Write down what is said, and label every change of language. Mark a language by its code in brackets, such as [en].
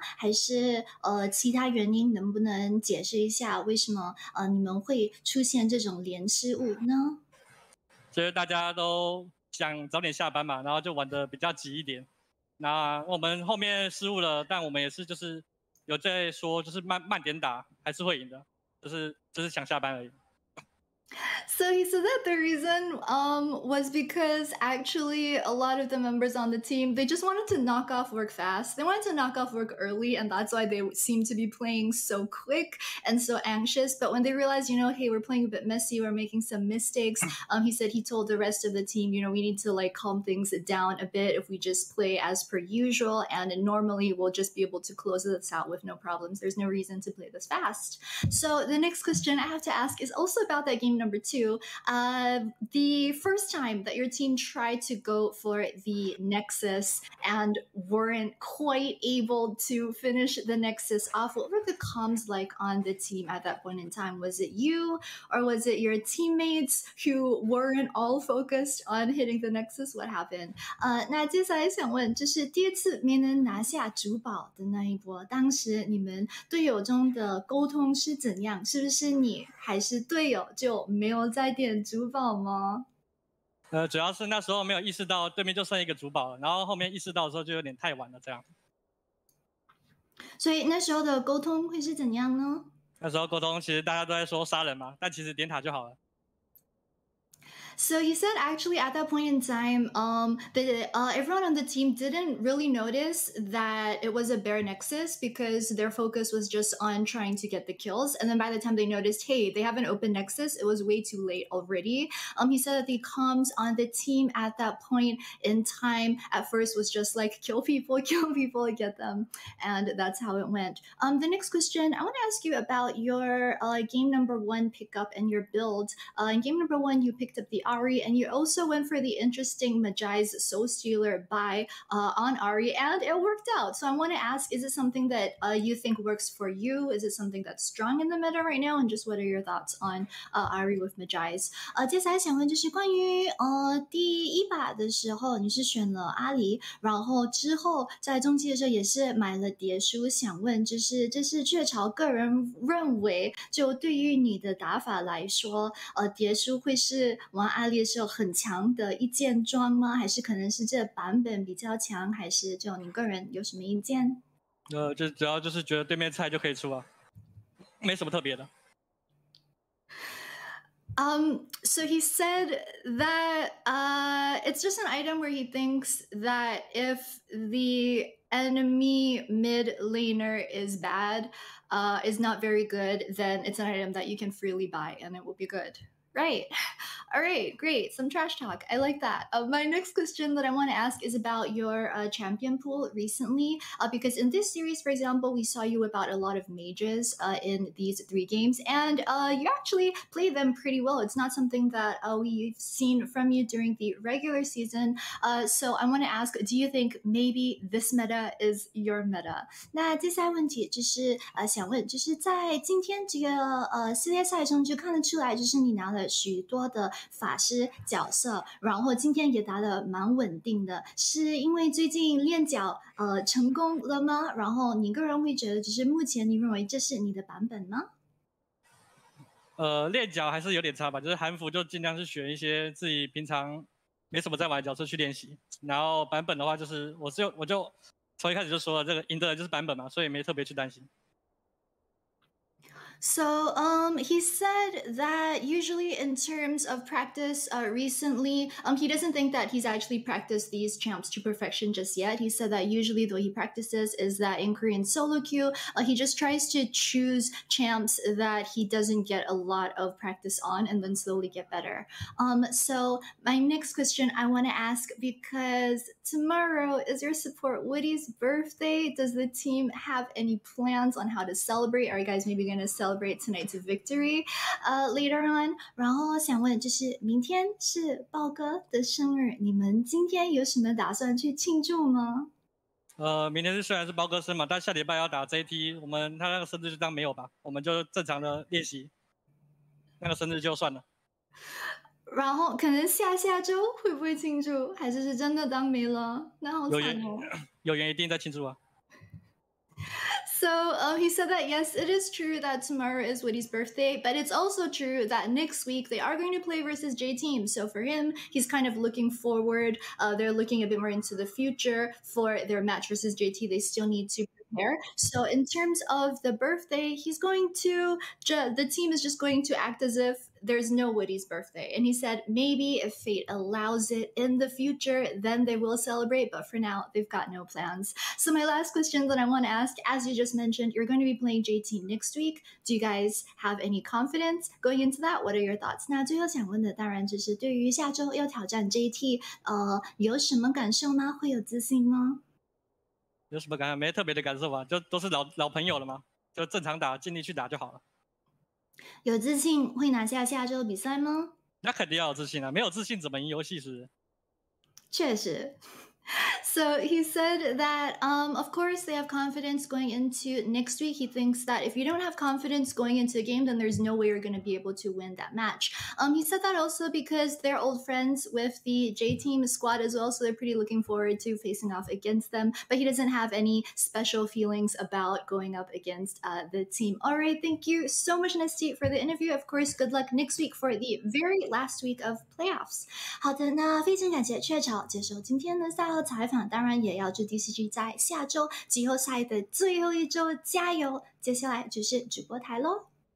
[zh] 还是其他原因？能不能解释一下为什么你们会出现这种连失误呢？就是大家都想早点下班嘛，然后就玩的比较急一点。那我们后面失误了，但我们也是就是有在说，就是慢点打，还是会赢的，就是想下班而已。 [en] So he said that the reason was because actually a lot of the members on the team, they just wanted to knock off work fast. They wanted to knock off work early, and that's why they seemed to be playing so quick and so anxious. But when they realized, hey, we're playing a bit messy, we're making some mistakes, he said he told the rest of the team, we need to like calm things down a bit if we just play as per usual, and normally we'll just be able to close this out with no problems. There's no reason to play this fast. So the next question I have to ask is also about that game number 2. The first time that your team tried to go for the Nexus and weren't quite able to finish the Nexus off, what were the comms like on the team at that point in time? Was it you or was it your teammates who weren't all focused on hitting the Nexus? What happened? [zh] 那接下来想问，就是第二次没能拿下主堡的那一波，当时你们队友中的沟通是怎样？是不是你还是队友就没有在点主堡吗？主要是那时候没有意识到对面就剩一个主堡了，然后后面意识到的时候就有点太晚了，这样。所以那时候的沟通会是怎样呢？那时候沟通其实大家都在说杀人嘛，但其实点塔就好了。 [en] So he said actually at that point in time, everyone on the team didn't really notice that it was a bare nexus because their focus was just on trying to get the kills. And then by the time they noticed, hey, they have an open nexus, it was way too late already. He said that the comms on the team at that point in time at first was just like kill people, get them. And that's how it went. The next question, I want to ask you about your game number 1 pickup and your build. In game number 1, you picked up the Ari, and you also went for the interesting Majai's Soul Stealer buy on Ari, and it worked out. So I want to ask, is it something that you think works for you? Is it something that's strong in the meta right now? And just what are your thoughts on Ari with Majai's? [zh] 接下来想问就是关于第一把的时候你是选了阿里，然后之后在中期的时候也是买了蝶书，想问就是这是雀巢个人认为就对于你的打法来说蝶书会是玩阿里的时候很强的一件装吗？还是可能是这版本比较强？还是就你个人有什么意见？就主要就是觉得对面菜就可以出啊，没什么特别的。 [en] So he said that it's just an item where he thinks that if the enemy mid laner is bad, is not very good, then it's an item that you can freely buy and it will be good. Right. All right, great. Some trash talk. I like that. My next question that I want to ask is about your champion pool recently, because in this series, for example, we saw you whip out a lot of mages in these 3 games, and you actually play them pretty well. It's not something that we've seen from you during the regular season. So I want to ask, do you think maybe this meta is your meta? [zh] 那接下来问题就是想问，就是在今天这个系列赛中就看得出来，就是你拿了许多的法师角色，然后今天也打得蛮稳定的，是因为最近练脚成功了吗？然后你个人会觉得，就是目前你认为这是你的版本吗？练脚还是有点差吧，就是韩服就尽量是选一些自己平常没什么在玩的角色去练习，然后版本的话就是我就从一开始就说了，这个赢的人就是版本嘛，所以没特别去担心。 [en] So he said that usually in terms of practice recently, he doesn't think that he's actually practiced these champs to perfection just yet. He said that usually the way he practices is that in Korean solo queue, he just tries to choose champs that he doesn't get a lot of practice on and then slowly get better. So my next question I want to ask, because tomorrow is your support Woody's birthday. Does the team have any plans on how to celebrate? Are you guys maybe going to celebrate tonight's victory later on? [zh] 然后想问，就是明天是豹哥的生日，你们今天有什么打算去庆祝吗？明天虽然是包哥生嘛，但下礼拜要打 JT， 他那个生日就当没有吧，我们就正常的练习，那个生日就算了。然后可能下周会不会庆祝，还是真的当没了？那好惨哦。有缘一定在庆祝啊。 [en] So he said that yes, it is true that tomorrow is Woody's birthday, but it's also true that next week they are going to play versus J Team. So for him, he's kind of looking forward. They're looking a bit more into the future for their match versus JT. They still need to prepare. So in terms of the birthday, the team is just going to act as if there's no Woody's birthday. And he said maybe if fate allows it in the future, then they will celebrate. But for now, they've got no plans. So my last question that I want to ask, as you just mentioned, you're going to be playing JT next week. Do you guys have any confidence going into that? What are your thoughts? [zh] 那最后想问的当然就是对于下周要挑战 JT，有什么感受吗？会有自信吗？有什么感觉？没特别的感受吧，就都是老朋友了嘛，就正常打，尽力去打就好了。有自信会拿下下周比赛吗？那肯定要有自信啊，没有自信怎么赢游戏是不是？确实。 [en] So he said that, of course, they have confidence going into next week. He thinks that if you don't have confidence going into a game, then there's no way you're going to be able to win that match. He said that also because they're old friends with the J Team squad as well, so they're pretty looking forward to facing off against them. But he doesn't have any special feelings about going up against the team. All right, thank you so much, Nestea, for the interview. Of course, good luck next week for the very last week of playoffs. [zh] 好的，那非常感谢雀巢接受今天的赛后采访。当然也要祝 DCG 在下周季后赛的最后一周加油！接下来就是直播台咯。